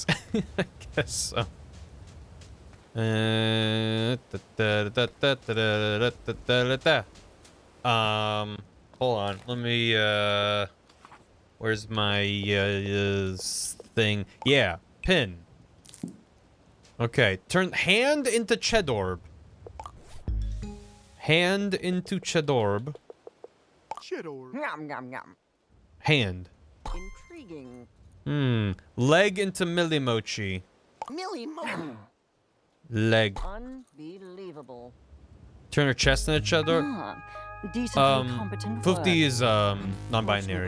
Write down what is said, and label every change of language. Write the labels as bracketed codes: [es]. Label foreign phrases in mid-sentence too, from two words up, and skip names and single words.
[en] I guess so. Hold on. Let me, where's my, thing? Yeah, pin. Okay, turn hand into Chedorb. Hand into Chedorb. Yum, yum, yum. Hand. Intriguing. Leg into Millimochi. Leg. Unbelievable. Turn her chest into Chedorb. Decently competent 50 work. is non-binary.